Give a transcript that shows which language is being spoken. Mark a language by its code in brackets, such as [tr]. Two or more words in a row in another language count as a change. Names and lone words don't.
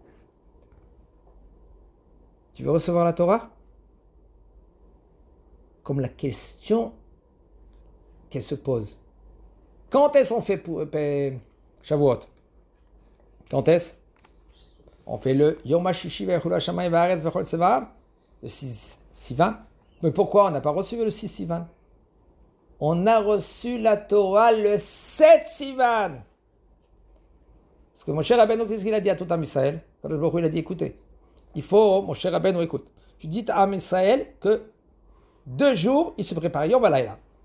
[fr] Tu veux recevoir la Torah? Comme la question qu'elle se pose. Quand est-ce qu'on fait pour Shavuot? Quand est-ce? On fait le [he] יום הששי ויכלו השמים והארץ וכל צבאם, [fr] le 6 Sivan. Mais pourquoi on n'a pas reçu le 6 Sivan? On a reçu la Torah le 7 Sivan. Parce que Moshe Rabbeinu, qu'est-ce qu'il a dit à tout Am Israël? Quand le [he] ברוך הוא, [fr] il a dit, écoutez, il faut, Moshe Rabbeinu, écoute, tu dis à Am Israël que 2 jours, il se prépare [he] יום ובלילה.